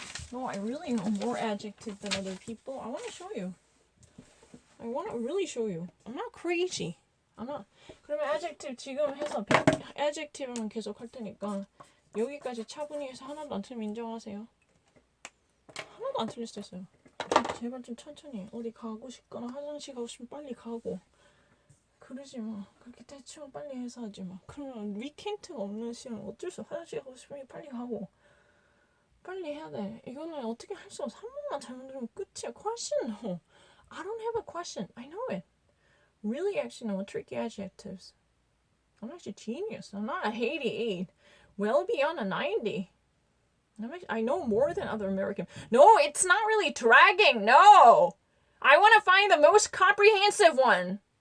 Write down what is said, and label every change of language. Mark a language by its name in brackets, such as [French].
[English] No, I really know more adjective than other people. I want to show you. I want to really show you. I'm not crazy. I'm not. [Korean] 그러면 adjective 지금 해서 adjective만 계속 할 테니까 여기까지 차분히 해서 하나도 안 틀리면 인정하세요. 하나도 안 틀릴 수도 있어요. 제발 좀 천천히. 어디 가고 싶거나 화장실 가고 싶으면 빨리 가고. 그러지 마. 그렇게 대충 빨리 해서 하지 마. 그러면 위켄트가 없는 시간 어쩔 수 없어. 화장실 가고 싶으면 빨리 가고. 빨리 해야 돼. 이거는 어떻게 할 수 없어. 한 번만 잘못 들으면 끝이야. [English] Question? No. I don't have a question. I know it. Really actually know tricky adjectives. I'm actually genius. I'm not a 88. Well beyond a 90. I know more than other American. No, it's not really dragging. No. I want to find the most comprehensive one.